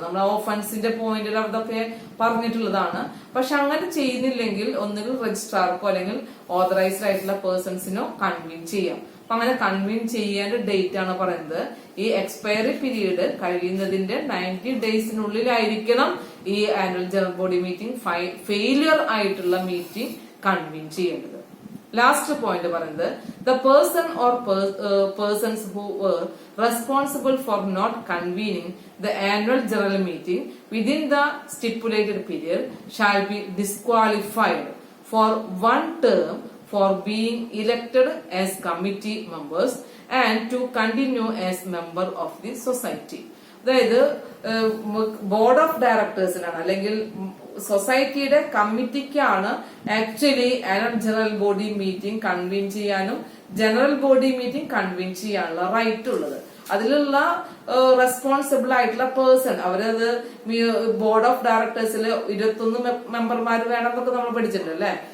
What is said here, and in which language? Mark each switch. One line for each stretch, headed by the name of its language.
Malayalam: നമ്മൾ ആ ഒഫൻസിന്റെ പോയിന്റിൽ അതൊക്കെ പറഞ്ഞിട്ടുള്ളതാണ്. പക്ഷെ അങ്ങനെ ചെയ്യുന്നില്ലെങ്കിൽ ഒന്നുകിൽ രജിസ്ട്രാർക്കോ അല്ലെങ്കിൽ ഓതറൈസ്ഡ് ആയിട്ടുള്ള പേഴ്സൺസിനോ കൺവീൻ ചെയ്യാം. അപ്പൊ അങ്ങനെ കൺവീൻ ചെയ്യേണ്ട ഡേറ്റ് ആണ് പറയുന്നത്. ഈ എക്സ്പയറി പീരീഡ് കഴിയുന്നതിന്റെ 90 ഡേയ്സിനുള്ളിലായിരിക്കണം ഈ annual general body meeting failure ആയിട്ടുള്ള മീറ്റിംഗ് കൺവീൻ ചെയ്യേണ്ടത്. ലാസ്റ്റ് പോയിന്റ് പറയുന്നത്,
English: the person or persons who were responsible for not convening the annual general meeting within the stipulated period shall be disqualified for 1 term for being elected as committee members and to continue as member of the society.
Malayalam: അതായത് board of ഡയറക്ടേഴ്സിനാണ് അല്ലെങ്കിൽ സൊസൈറ്റിയുടെ കമ്മിറ്റിക്കാണ് actually annual general body meeting convene ചെയ്യാനും general body meeting convene ചെയ്യാനുള്ള right ഉള്ളത്. അതിലുള്ള responsible ആയിട്ടുള്ള person, അവരത് board of ഡയറക്ടേഴ്സിൽ 21 മെമ്പർമാർ വേണമെന്നൊക്കെ നമ്മൾ പഠിച്ചിട്ടുണ്ട് അല്ലെ.